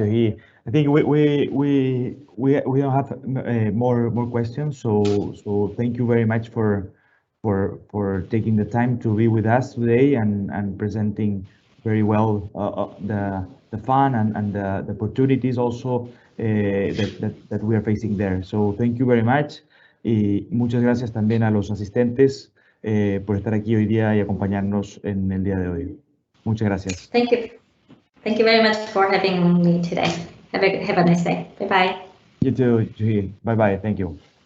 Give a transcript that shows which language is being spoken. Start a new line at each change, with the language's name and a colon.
English: I think we don't have more questions. So thank you very much for taking the time to be with us today and presenting very well the fun and the opportunities also that we are facing there. So thank you very much.
Spanish: Y muchas gracias también a los asistentes por estar aquí hoy día y acompañarnos en el día de hoy. Muchas gracias.
English: Thank you. Thank you very much for having me today. Have a nice day. Bye-bye. You too, Juhi. Bye-bye. Thank you.